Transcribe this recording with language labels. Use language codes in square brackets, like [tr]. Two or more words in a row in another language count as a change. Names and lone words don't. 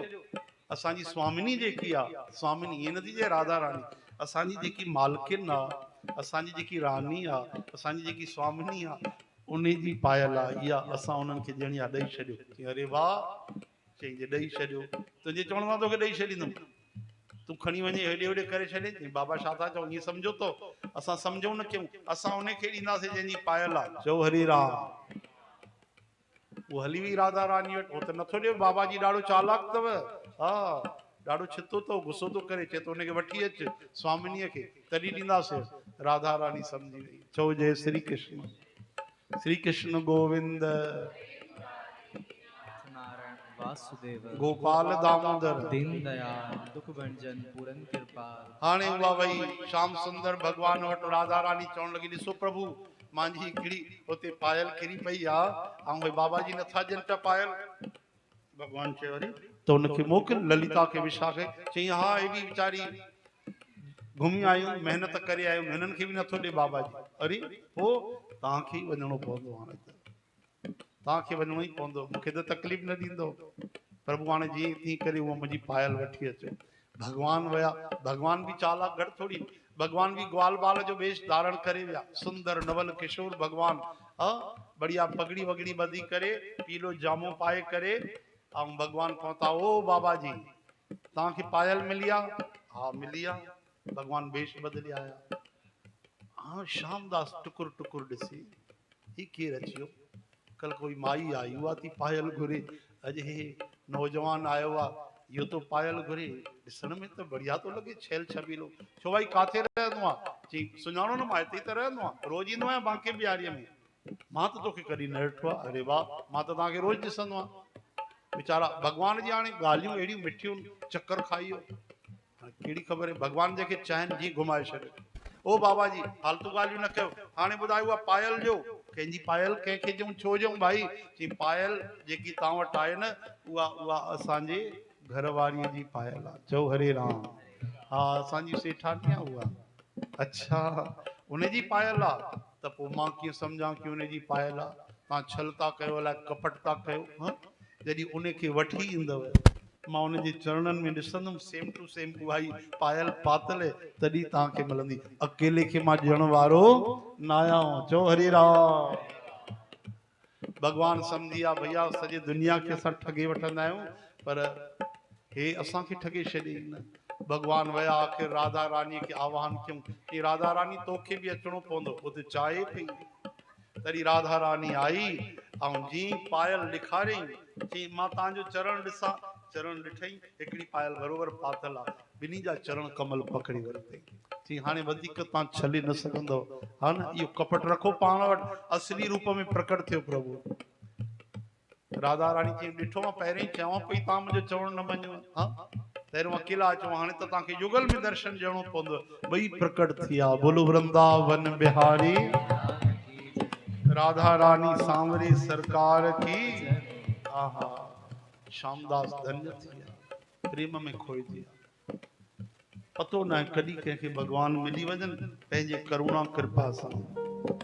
[sd] असांजी स्वामिनी जेकी आहे, स्वामिनी ईअं नथी चए राधा रानी, असांजी जेकी मालकिन आहे, असांजी जेकी रानी आहे, असांजी जेकी स्वामिनी आहे, उन जी पायल आहे इहा, असां उन्हनि खे ॼणी आहे, ॾेई छॾियो। अरे वाह, चई जे ॾेई छॾियो, तुंहिंजे चवण मां तोखे ॾेई छॾींदुमि, तूं खणी वञे हेॾे होॾे करे छॾे। बाबा छा था चओ, ईअं सम्झो तो, असां सम्झूं न कयूं, असां उनखे ॾींदासीं जंहिंजी पायल आहे। चओ हरे राम। वो हली वई राधा रानी वटि। वो त नथो ॾियो, बाबा जी ॾाढो चालाक अथव, हा ॾाढो छितो तो, गुस्सो तो करे, चए तो उनखे वठी अच स्वामिनीअ खे, तॾहिं ॾींदासीं। राधा रानी सम्झी वई। चओ जय श्री कृष्ण। श्री कृष्ण गोविंद वासुदेव गोपाल दामोदर दीन दयाल दुख भंजन पूरन कृपाल। हाणे उहा वई श्याम सुंदर भगवान वटि। राधा रानी चवण लॻी ॾिसो प्रभु, मुंहिंजी हिकिड़ी हुते पायल किरी पई आहे, ऐं भई बाबा जी नथा ॾियनि पिया पायल। भगवान चयो अरे त उनखे मोकिल, ललिता खे विछा खे। चई हा हेॾी वीचारी घुमी आयूं, महिनत करे आयूं, हिननि खे बि नथो ॾे बाबा जी। अरे पोइ तव्हांखे ई वञिणो पवंदो, हाणे त तव्हांखे वञिणो ई पवंदो, मूंखे त तकलीफ़ न ॾींदो। प्रभु हाणे जीअं थी करे उहा मुंहिंजी पायल वठी अचो। भगवान वया। भगवान भी चालाक घट थोड़ी, भगवान भी ग्वाल बाल जो वेश धारण करे विया। सुंदर नवल किशोर भगवान, बढ़िया पगड़ी वगड़ी बधी करे, पीलो जामो पाए करे, ऐं भगवान पहुता। ओ बाबा जी तव्हांखे पायल मिली आहे? हा मिली आहे। भगवान वेश बदले आया। हाँ श्यामदास टुकुर टुकुर ॾिसी, ही केर अचियो? [hi] कल कोई माई आई, [sd] उहा थी पायल घुरे, अॼु हे नौजवान आयो आहे, इहो तो पायल घुरे, ॾिसण में त बढ़िया तो लॻे, छेल छबीलो। छो भाई काथे रहंदो आहे? चई सुञाणो न, मां हिते ई त रहंदो आहियां, रोज़ ईंदो आहियां बांके बिहारीअ में, मां त तोखे कॾहिं न ॾिठो आहे। अरे वाह, मां त तव्हांखे रोज़ ॾिसंदो आहियां। वीचारा भगवान जी हाणे ॻाल्हियूं अहिड़ियूं मिठियूं, चक्कर खाई वियो। कहिड़ी ख़बर है, भगवान जेके चाहिनि जी घुमाए छॾे। ओ बाबा जी फालतू ॻाल्हियूं न कयो। हाणे ॿुधायो उहा पायल जो कंहिंजी पायल कंहिंखे ॾियूं, छो ॾियूं भाई? चई पायल जेकी तव्हां वटि आहे न, उहा असांजे घरवारीअ जी पायल आहे। चओ हरे राम। हा असांजी सेठानी आहे उहा। अच्छा उनजी पायल आहे, त पोइ मां कीअं सम्झां की उनजी पायल आहे? तव्हां छल था कयो, अलाए कपट था कयो। जॾहिं उनखे वठी ईंदव, मां उन जे चरणनि में ॾिसंदुमि [en] same to same [sd] उहा ई पायल पातल तॾहिं तव्हांखे मिलंदी। अकेले खे मां ॾियण वारो न आहियां। चओ हरे राम। भगवान सम्झी आ भैया सॼी दुनिया खे असां ठगे वठंदा आहियूं, पर हे असांखे ठगे छॾियईं न। भगवान वया आख़िर राधा रानी खे आह्वान कयूं कि राधा रानी तोखे बि अचणो पवंदो। उते चाहे पई तॾहिं राधा रानी आई ऐं जी पायल ॾेखारियईं, चई मां तव्हांजो चरण ॾिसां। चरण ॾिठई, हिकिड़ी पायल बरोबर पातल आहे, ॿिन्ही जा चरण कमल पकड़ी वरितई। चई हाणे वधीक तव्हां छले न सघंदव, हा न, इहो कपट रखो पाण वटि, असली रूप में प्रकट थियो प्रभु। राधा रानी चई ॾिठो मां पहिरियों ई चवां पई तव्हां मुंहिंजो चवण न मञो, हा पहिरियों अकेला अचो, हाणे त तव्हांखे युगल में दर्शन ॾियणो पवंदो। ॿई प्रकट थी विया। [hi] बोलो वृंदावन बिहारी राधा रानी सांवरी सरकार की। [sd] आहा, श्यामदास धन्य थी विया, प्रेम में खोइजी विया। पतो न आहे कॾहिं कंहिंखे भगवान मिली वञनि पंहिंजे करुणा कृपा सां।